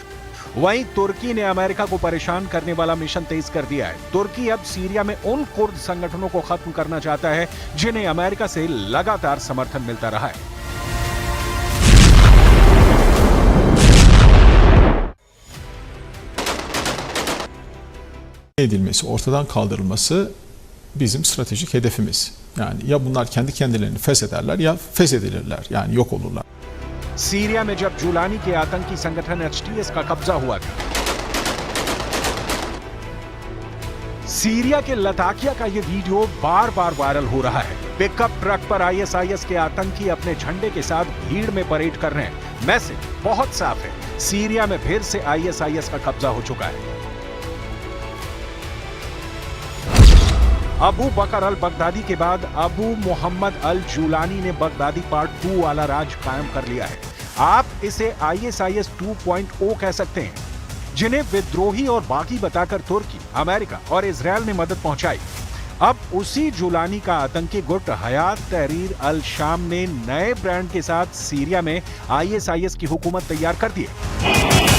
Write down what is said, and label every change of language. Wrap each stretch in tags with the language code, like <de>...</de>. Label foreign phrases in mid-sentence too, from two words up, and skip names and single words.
<hi>वहीं तुर्की ने अमेरिका को परेशान करने वाला मिशन तेज कर दिया है। तुर्की अब सीरिया में उन कुर्द संगठनों को खत्म करना चाहता है जिन्हें अमेरिका से लगातार समर्थन मिलता रहा है।</hi> <tr>edilmesi, ortadan kaldırılması bizim stratejik hedefimiz. Yani ya bunlar kendi kendilerini feshederler ya feshedilirler, yani yok olurlar.</tr> <hi>सीरिया में जब जुलानी के आतंकी संगठन एचटीएस का कब्जा हुआ था, सीरिया के लताकिया का यह वीडियो बार बार वायरल हो रहा है। पिकअप ट्रक पर आईएसआईएस के आतंकी अपने झंडे के साथ भीड़ में परेड कर रहे हैं। मैसेज बहुत साफ है, सीरिया में फिर से आईएसआईएस का कब्जा हो चुका है। अबू बकर अल बगदादी के बाद अबू मोहम्मद अल जुलानी ने बगदादी पार्ट 2 वाला राज कायम कर लिया है। आप इसे आईएसआईएस 2.0 कह सकते हैं, जिन्हें विद्रोही और बाकी बताकर तुर्की, अमेरिका और इजरायल ने मदद पहुंचाई। अब उसी जुलानी का आतंकी गुट हयात तहरीर अल शाम ने नए ब्रांड के साथ सीरिया में आईएसआईएस की हुकूमत तैयार कर दी है।</hi>